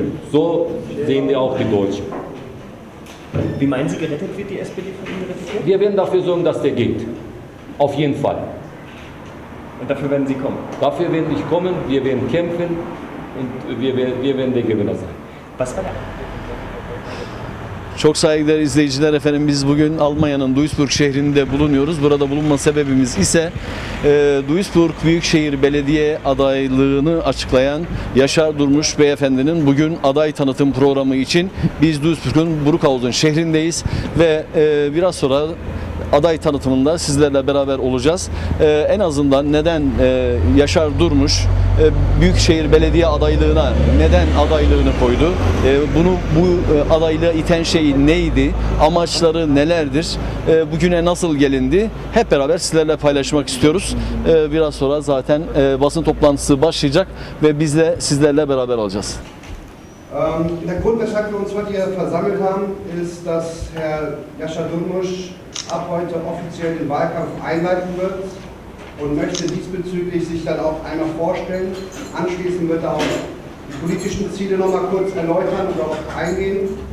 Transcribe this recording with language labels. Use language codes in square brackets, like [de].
[de] So sehen wir auch die Deutschen. Wie meinen Sie, gerettet wird die SPD von Ihnen gerettet wird? Wir werden dafür sorgen, dass der geht. Auf jeden Fall. Und dafür werden Sie kommen? Dafür werde ich kommen, wir werden kämpfen und wir werden der Gewinner sein. Was war der? [tr] Çok saygıdeğer izleyiciler, efendim biz bugün Almanya'nın Duisburg şehrinde bulunuyoruz. Burada bulunma sebebimiz ise Duisburg Büyükşehir Belediye adaylığını açıklayan Yaşar Durmuş beyefendinin bugün aday tanıtım programı için biz Duisburg'un Bruckhausen şehrindeyiz ve biraz sonra aday tanıtımında sizlerle beraber olacağız. En azından neden Yaşar Durmuş Büyükşehir Belediye adaylığına neden adaylığını koydu? Bu adaylığa iten şey neydi? Amaçları nelerdir? Bugüne nasıl gelindi? Hep beraber sizlerle paylaşmak istiyoruz. Biraz sonra zaten basın toplantısı başlayacak ve biz de sizlerle beraber olacağız. [de] Der Grund, weshalb wir uns heute hier versammelt haben, ist, dass Herr Yaşar Durmuş ab heute offiziell den Wahlkampf einleiten wird und möchte diesbezüglich sich dann auch einmal vorstellen. Anschließend wird er auch die politischen Ziele noch mal kurz erläutern und darauf eingehen.